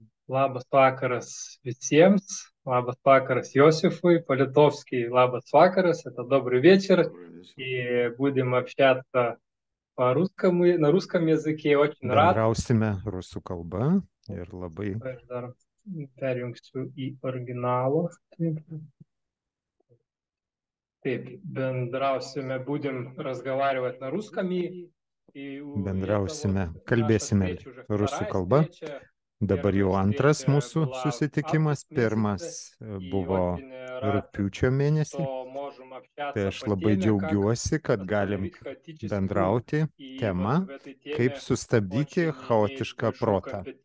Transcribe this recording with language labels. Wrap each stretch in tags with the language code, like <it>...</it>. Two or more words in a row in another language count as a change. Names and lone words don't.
<lt>Labas vakaras visiems. Labas vakaras Иосифу Политовский. Labas vakaras,</lt> <ru>это добрый вечер. Добрый вечер. И будем общаться на русском языке. Очень рад.</ru> <lt>Bendrausime rusų kalba ir labai Aš dar perjungsiu į originalą. Taip, bendrausime,</lt> <ru>будем разговаривать на русском.</ru> <lt>bendrausime, kalbėsime rusų kalba. Dabar jau antras mūsų susitikimas. Pirmas buvo rugpjūčio mėnesį. Tai aš labai džiaugiuosi, kad galim bendrauti tema, kaip sustabdyti chaotišką protą.</lt>